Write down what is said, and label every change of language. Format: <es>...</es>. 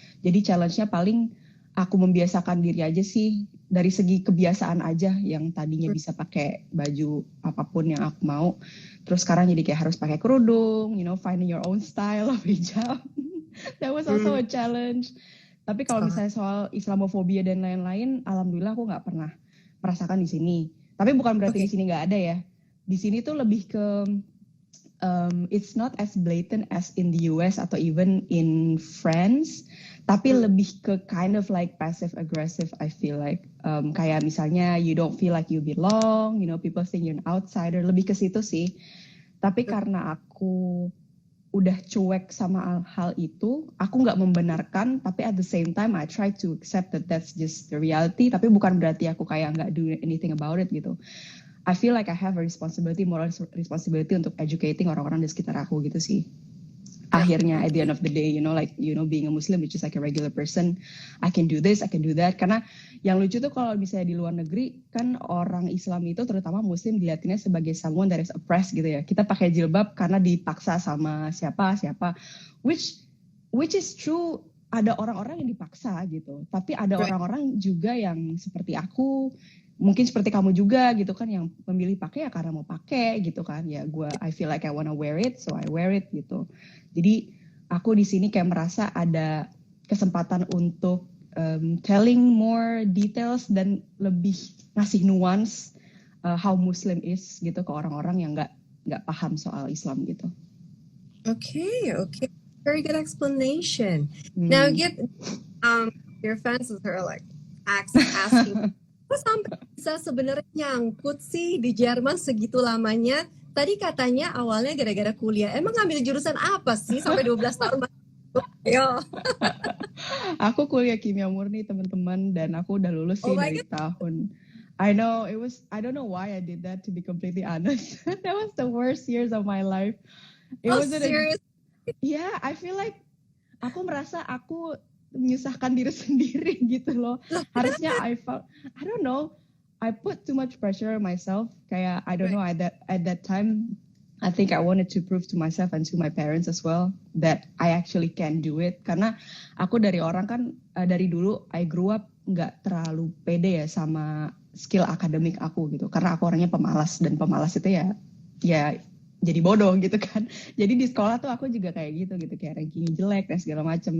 <id>Jadi challenge-nya paling aku membiasakan diri aja sih, dari segi kebiasaan aja yang tadinya bisa pakai baju apapun yang aku mau, terus sekarang jadi kayak harus pakai kerudung,</id> <en>finding your own style of hijab. That was also a challenge.</en> <id>Tapi kalau misalnya soal Islamofobia dan lain-lain, alhamdulillah aku nggak pernah merasakan di sini. Tapi bukan berarti di sini nggak ada ya. Di sini tuh lebih ke</id> <en>it's not as blatant as in the US</en> <id>atau</id> <en>even in France,</en> <id>tapi lebih ke</id> <en>kind of like passive aggressive. I feel like</en> <id>kayak misalnya</id> <en>you don't feel like you belong, people think you're an outsider,</en> <id>lebih ke situ sih. Tapi karena aku udah cuek sama hal itu, aku nggak membenarkan,</id> <en>tapi at the same time I try to accept that that's just the reality.</en> <id>Tapi bukan berarti aku kayak nggak</id> <en>do anything about it</en> <id>gitu.</id> <en>I feel like I have a moral responsibility</en> <id>untuk educating orang-orang di sekitar aku gitu sih.</id> <en>Akhirnya at the end of the day, being a Muslim which is like a regular person, I can do this, I can do that.</en> <id>Karena yang lucu tuh kalau misalnya di luar negeri, kan orang Islam itu terutama Muslim dilihatinnya sebagai</id> <en>someone that is oppressed</en> <id>gitu ya. Kita pakai jilbab karena dipaksa sama siapa,</id> <en>which is true.</en> <id>Ada orang-orang yang dipaksa gitu, tapi ada orang-orang juga yang seperti aku, mungkin seperti kamu juga gitu kan, yang memilih pakai ya karena mau pakai gitu kan.</id> <en>Ya I feel like I wanna wear it, so I wear it gitu.</en> <id>Jadi aku di sini kayak merasa ada kesempatan untuk</id> <en>telling more details</en> <id>dan lebih ngasih nuance</id> <en>how Muslim is</en> <id>gitu ke orang-orang yang nggak paham soal Islam gitu.</id> <en>Okay. Very good explanation. Now get your fans are like asking,</en> <id>kok sampai bisa sebenarnya nyangkut sih di Jerman segitu lamanya? Tadi katanya awalnya gara-gara kuliah. Emang ngambil jurusan apa sih sampai 12 tahun? Yo. Aku kuliah kimia murni teman-teman, dan aku udah lulus sih dari tahun.</id> <en>I know I don't know why I did that, to be completely honest. That was the worst years of my life. Serious? Yeah, I feel like</en> <id>aku merasa aku menyusahkan diri sendiri gitu loh.</id> <en>Harusnya I don't know, I put too much pressure on myself. Kayak I don't know, at that time I think I wanted to prove to myself and to my parents as well that I actually can do it.</en> <id>Karena aku dari orang kan dari dulu</id> <en>I grew up</en> <id>nggak terlalu pede ya sama skill akademik aku gitu. Karena aku orangnya pemalas, dan pemalas itu ya jadi bodoh gitu kan. Jadi di sekolah tuh aku juga kayak gitu kayak ranking jelek dan segala macam.</id>